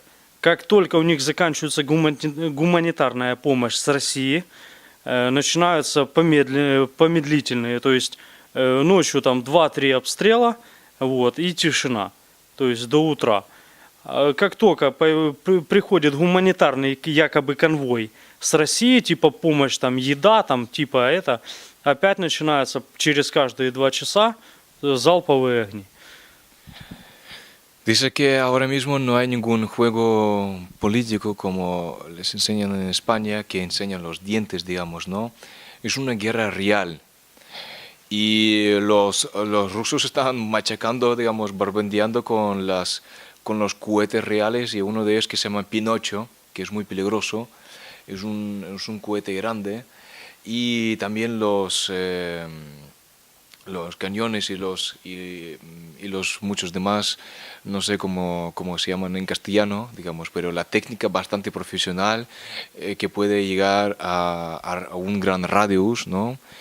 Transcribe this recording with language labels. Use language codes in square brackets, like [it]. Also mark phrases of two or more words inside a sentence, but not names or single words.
[ru] Как только у них заканчивается гуманитарная помощь с России, начинаются помедлительные, то есть ночью там 2-3 обстрела, вот, и тишина, то есть до утра. Как только приходит гуманитарный якобы конвой с России, типа помощь, там, еда, там, типа это, опять начинается через каждые 2 часа залповые огни. [es] Dice que ahora mismo no hay ningún juego político como les enseñan en España, que enseñan los dientes, digamos, ¿no? Es una guerra real. Y los rusos están machacando, digamos, barbendeando con los cohetes reales, y uno de ellos, que se llama Pinocho, que es muy peligroso, es un cohete grande, y también los cañones y los muchos demás, no sé cómo se llaman en castellano, digamos, pero la técnica bastante profesional, que puede llegar a un gran radius, ¿no?